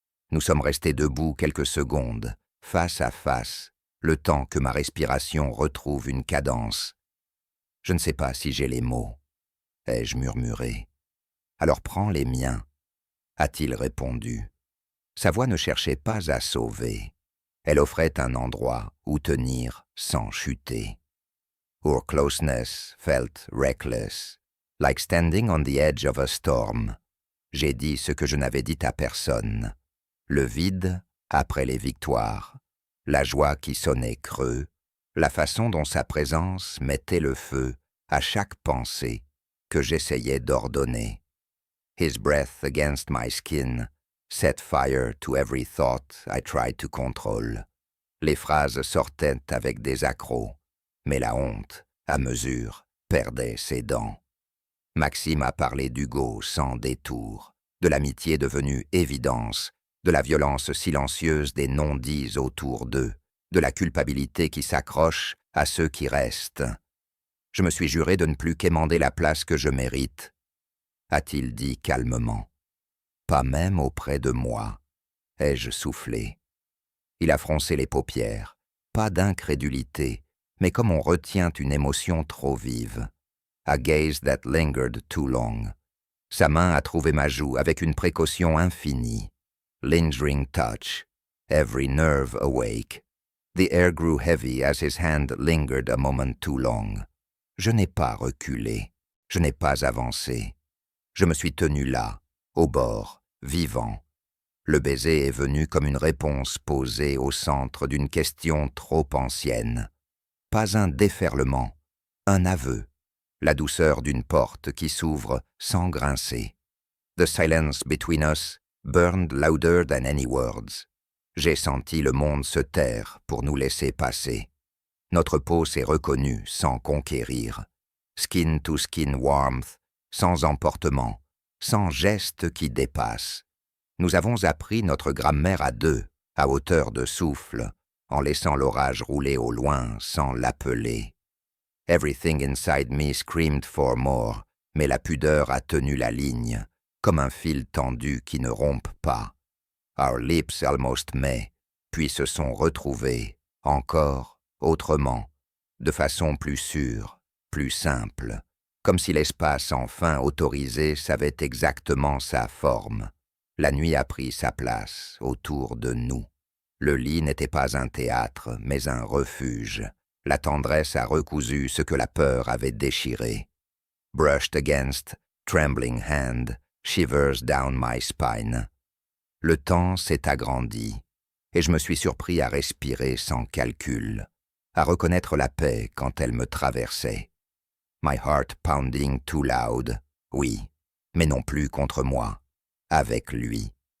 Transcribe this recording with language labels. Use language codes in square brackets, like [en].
[fr] Nous sommes restés debout quelques secondes, face à face, le temps que ma respiration retrouve une cadence. Je ne sais pas si j'ai les mots, ai-je murmuré. Alors prends les miens, a-t-il répondu. Sa voix ne cherchait pas à sauver. Elle offrait un endroit où tenir sans chuter. [en] Our closeness felt reckless, like standing on the edge of a storm. [fr] J'ai dit ce que je n'avais dit à personne. Le vide après les victoires, la joie qui sonnait creux, la façon dont sa présence mettait le feu à chaque pensée que j'essayais d'ordonner. [en] His breath against my skin set fire to every thought I tried to control. [fr] Les phrases sortaient avec des accros, mais la honte, à mesure, perdait ses dents. Maxime a parlé d'Hugo sans détour, de l'amitié devenue évidence, de la violence silencieuse des non-dits autour d'eux, de la culpabilité qui s'accroche à ceux qui restent. Je me suis juré de ne plus quémander la place que je mérite, a-t-il dit calmement. Pas même auprès de moi, ai-je soufflé. Il a froncé les paupières, pas d'incrédulité, mais comme on retient une émotion trop vive. [en] A gaze that lingered too long. [fr] Sa main a trouvé ma joue avec une précaution infinie. [en] Lingering touch, every nerve awake. The air grew heavy as his hand lingered a moment too long. [fr] Je n'ai pas reculé, je n'ai pas avancé. Je me suis tenu là, au bord, vivant. Le baiser est venu comme une réponse posée au centre d'une question trop ancienne. Pas un déferlement, un aveu. La douceur d'une porte qui s'ouvre sans grincer. [en] The silence between us burned louder than any words. [fr] J'ai senti le monde se taire pour nous laisser passer. Notre peau s'est reconnue sans conquérir. [en] Skin to skin warmth, [fr] sans emportement, sans geste qui dépasse. Nous avons appris notre grammaire à deux, à hauteur de souffle, en laissant l'orage rouler au loin sans l'appeler. [en] Everything inside me screamed for more, [fr] mais la pudeur a tenu la ligne, comme un fil tendu qui ne rompt pas. [en] Our lips almost met, [fr] puis se sont retrouvés, encore, autrement, de façon plus sûre, plus simple, comme si l'espace enfin autorisé savait exactement sa forme. La nuit a pris sa place autour de nous. Le lit n'était pas un théâtre, mais un refuge. La tendresse a recousu ce que la peur avait déchiré. [en] Brushed against, trembling hand, shivers down my spine. [fr] Le temps s'est agrandi, et je me suis surpris à respirer sans calcul, à reconnaître la paix quand elle me traversait. [en] My heart pounding too loud, [fr] oui, mais non plus contre moi, avec lui.